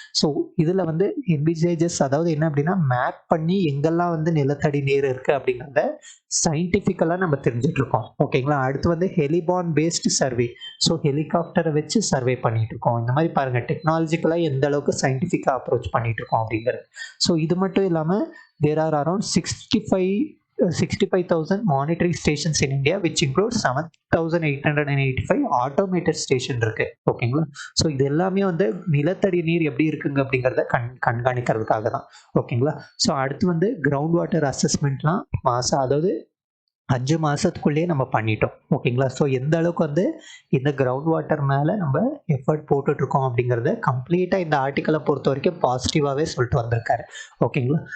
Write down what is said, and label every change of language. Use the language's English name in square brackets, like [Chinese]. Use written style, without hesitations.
[Tamil] So இதில் வந்து envisages, அதாவது என்ன அப்படின்னா மேப் பண்ணி எங்கெல்லாம் வந்து நிலத்தடி நீர் இருக்குது அப்படிங்கிறத சயின்டிஃபிக்கலாக நம்ம தெரிஞ்சிட்ருக்கோம். ஓகேங்களா? அடுத்து வந்து ஹெலிபான் பேஸ்டு சர்வே. ஸோ ஹெலிகாப்டரை வச்சு சர்வே பண்ணிட்டு இருக்கோம். இந்த மாதிரி பாருங்கள், டெக்னாலஜிக்கலாக எந்த அளவுக்கு சயின்டிஃபிக்காக அப்ரோச் பண்ணிட்டு இருக்கோம் அப்படிங்கிறது. ஸோ இது மட்டும் இல்லாமல் [English] there are around 65 65,000 monitoring stations in India, which includes 7,885 automated station [Tamil] இருக்கு. ஓகேங்களா? ஸோ இது எல்லாமே வந்து நிலத்தடி நீர் எப்படி இருக்குங்க அப்படிங்கிறத கண்காணிக்கிறதுக்காக தான். ஓகேங்களா? ஸோ அடுத்து வந்து கிரவுண்ட் வாட்டர் அசஸ்மெண்ட்லாம் அதாவது 5 மாசத்துக்குள்ளேயே நம்ம பண்ணிட்டோம். ஓகேங்களா? ஸோ எந்த அளவுக்கு வந்து இந்த கிரவுண்ட் வாட்டர் மேல நம்ம எஃபர்ட் போட்டுட்ருக்கோம் அப்படிங்கிறத கம்ப்ளீட்டா இந்த ஆர்டிக்கிள பொறுத்தவரைக்கும் பாசிட்டிவாவே சொல்லிட்டு வந்திருக்காரு. ஓகேங்களா?